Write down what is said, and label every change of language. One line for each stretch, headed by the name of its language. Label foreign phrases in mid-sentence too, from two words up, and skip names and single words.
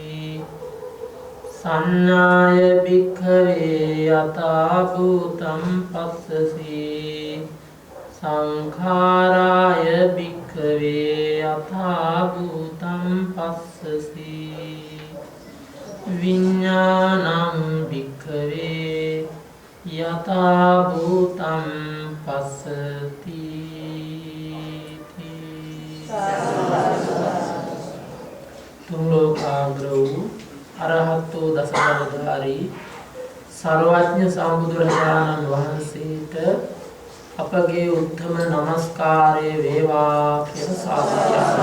Pali: සංඥාය භික්ඛවේ යතා භූතං පස්සති සංඛාරාය භික්ඛවේ යථා භූතං පස්සති විඥානං භික්ඛවේ යථා භූතං පස්සති
Sinhala: තුන් ලෝකාග්‍ර වූ අරහතෝ දසබලධාරී සර්වඥ සම්බුදුරජාණන් වහන්සේට අපගේ උත්තම නමස්කාරය වේවා කියලා සාදුකාරය.